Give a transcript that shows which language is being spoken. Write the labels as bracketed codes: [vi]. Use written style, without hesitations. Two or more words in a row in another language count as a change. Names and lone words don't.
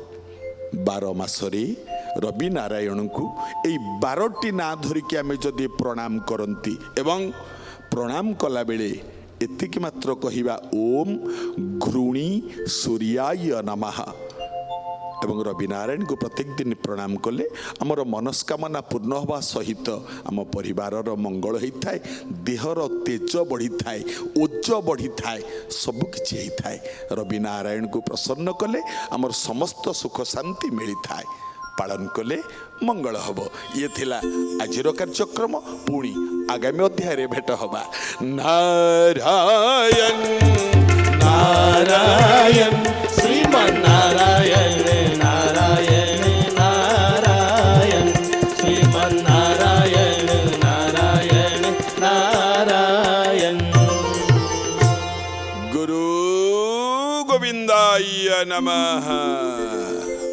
[or] 12 ମାସରେ ରବି ନାରାୟଣଙ୍କୁ ଏଇ 12ଟି ନାଁ ଧରିକି ଆମେ ଯଦି ପ୍ରଣାମ କରନ୍ତି ଏବଂ ପ୍ରଣାମ କଲାବେଳେ ଏତିକି ମାତ୍ର କହିବା [sa] ଓମ୍ ଘୃଣୀ ସୂର୍ୟାୟ ନମଃ [or] ଏବଂ ରବି ନାରାୟଣଙ୍କୁ ପ୍ରତ୍ୟେକ ଦିନ ପ୍ରଣାମ କଲେ ଆମର ମନସ୍କାମନା ପୂର୍ଣ୍ଣ ହେବା ସହିତ ଆମ ପରିବାରର ମଙ୍ଗଳ ହେଇଥାଏ, ଦେହର ତେଜ ବଢ଼ିଥାଏ, ଓଜ ବଢ଼ିଥାଏ, ସବୁକିଛି ହେଇଥାଏ। ରବି ନାରାୟଣଙ୍କୁ ପ୍ରସନ୍ନ କଲେ ଆମର ସମସ୍ତ ସୁଖ ଶାନ୍ତି ମିଳିଥାଏ। ପାଳନ କଲେ ମଙ୍ଗଳ ହେବ। ଇଏ ଥିଲା ଆଜିର କାର୍ଯ୍ୟକ୍ରମ। ପୁଣି ଆଗାମୀ ଅଧ୍ୟାୟରେ ଭେଟ ହେବା। ନାରାୟଣ [sa] नारायण श्रीमन्नारायण नारायण नारायण श्रीमन्नारायण नारायण नारायण। गुरु गोविंदाय नमः।